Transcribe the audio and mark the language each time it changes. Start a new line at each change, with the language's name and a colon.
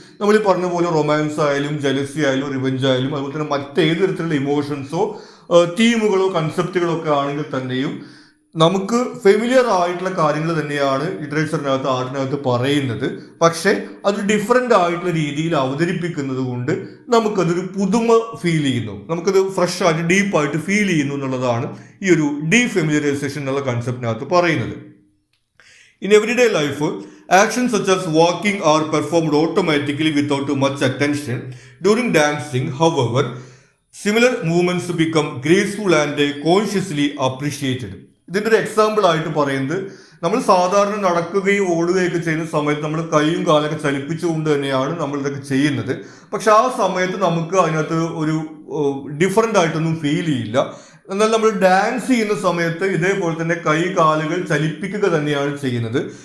Malayalam: നമ്മൾ ഈ പറഞ്ഞ പോലെ റൊമാൻസ് ആയാലും ജലസി ആയാലും റിവെഞ്ച് ആയാലും അതുപോലെ തന്നെ മറ്റേത് തരത്തിലുള്ള ഇമോഷൻസോ തീമുകളോ കൺസെപ്റ്റുകളോ ഒക്കെ ആണെങ്കിൽ തന്നെയും നമുക്ക് ഫെമിലിയർ ആയിട്ടുള്ള കാര്യങ്ങൾ തന്നെയാണ് ലിറ്ററേച്ചറിനകത്ത് ആർട്ടിനകത്ത് പറയുന്നത്. പക്ഷെ അത് ഡിഫറെൻ്റ് ആയിട്ടുള്ള രീതിയിൽ അവതരിപ്പിക്കുന്നത് കൊണ്ട് നമുക്കതൊരു പുതുമ ഫീൽ ചെയ്യുന്നു, നമുക്കത് ഫ്രഷ് ആയിട്ട് ഡീപ്പായിട്ട് ഫീൽ ചെയ്യുന്നു എന്നുള്ളതാണ് ഈ ഒരു ഡീഫെമിലിയറൈസേഷൻ എന്നുള്ള കൺസെപ്റ്റിനകത്ത് പറയുന്നത്.
English: In everyday life actions such as walking are performed automatically without much attention. During dancing, however, similar movements become graceful and consciously appreciated.
Malayalam: ഇതിൻ്റെ ഒരു എക്സാമ്പിൾ ആയിട്ട് പറയുന്നത് നമ്മൾ സാധാരണ നടക്കുകയും ഓടുകയൊക്കെ ചെയ്യുന്ന സമയത്ത് നമ്മൾ കൈയും കാലൊക്കെ ചലിപ്പിച്ചുകൊണ്ട് തന്നെയാണ് നമ്മൾ ഇതൊക്കെ ചെയ്യുന്നത്. പക്ഷെ ആ സമയത്ത് നമുക്ക് അതിനകത്ത് ഒരു ഡിഫറൻ്റ് ആയിട്ടൊന്നും ഫീൽ ചെയ്യില്ല. എന്നാൽ നമ്മൾ ഡാൻസ് ചെയ്യുന്ന സമയത്ത് ഇതേപോലെ തന്നെ കൈ കാലുകൾ ചലിപ്പിക്കുക തന്നെയാണ് ചെയ്യുന്നത്.